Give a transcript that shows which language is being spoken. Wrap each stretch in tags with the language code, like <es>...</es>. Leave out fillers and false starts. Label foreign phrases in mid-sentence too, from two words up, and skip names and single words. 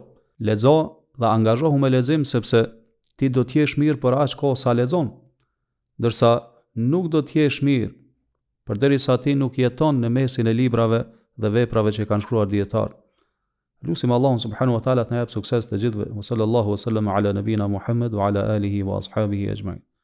<sq>Lexo dhe angazhohu me lexim, sepse ti do të jesh mirë për aq kohë sa lexon, ndërsa nuk do të jesh mirë përderisa ti nuk jeton në mesin e librave dhe veprave që kanë shkruar dietarë. Lutim Allahun</sq> <ar>سبحانه وتعالى</ar> <sq>të na jap sukses të gjithëve.</sq> <ar>صلى الله عليه وسلم على نبينا محمد وعلى آله وأصحابه أجمعين.</ar>